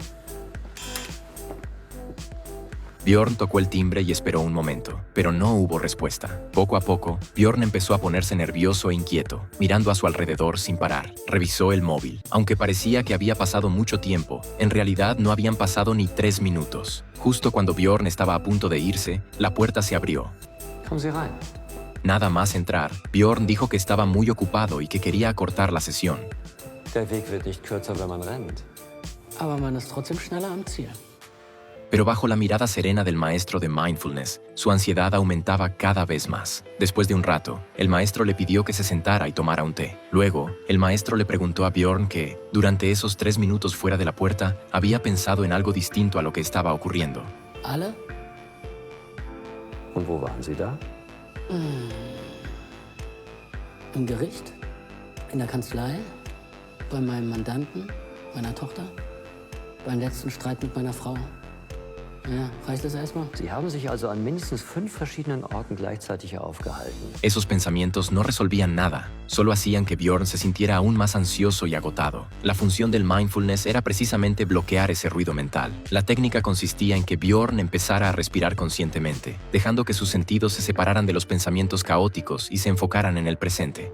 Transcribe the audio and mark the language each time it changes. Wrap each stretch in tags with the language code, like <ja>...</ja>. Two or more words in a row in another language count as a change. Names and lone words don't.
<es>Bjorn tocó el timbre y esperó un momento, pero no hubo respuesta. Poco a poco, Bjorn empezó a ponerse nervioso e inquieto, mirando a su alrededor sin parar. Revisó el móvil. Aunque parecía que había pasado mucho tiempo, en realidad no habían pasado ni 3 minutos. Justo cuando Bjorn estaba a punto de irse, la puerta se abrió.</es> <de>Kommen Sie rein.</de> <es>Nada más entrar, Bjorn dijo que estaba muy ocupado y que quería acortar la sesión.</es> <de>Der Weg wird nicht kürzer, wenn man rennt. Aber man ist trotzdem schneller am Ziel.</de> <es>Pero bajo la mirada serena del maestro de mindfulness, su ansiedad aumentaba cada vez más. Después de un rato, el maestro le pidió que se sentara y tomara un té. Luego, el maestro le preguntó a Bjorn que, durante esos 3 minutos fuera de la puerta, había pensado en algo distinto a lo que estaba ocurriendo.</es> <de>Alle? Und wo waren Sie da? Im Gericht? In der Kanzlei? Bei meinem Mandanten? Meiner Tochter? Beim letzten Streit mit meiner Frau? Ja, reicht das erstmal? Sie haben sich also an mindestens 5 verschiedenen Orten gleichzeitig aufgehalten.</de> <es>Esos pensamientos no resolvían nada, solo hacían que Bjorn se sintiera aún más ansioso y agotado. La función del mindfulness era precisamente bloquear ese ruido mental. La técnica consistía en que Bjorn empezara a respirar conscientemente, dejando que sus sentidos se separaran de los pensamientos caóticos y se enfocaran en el presente.</es>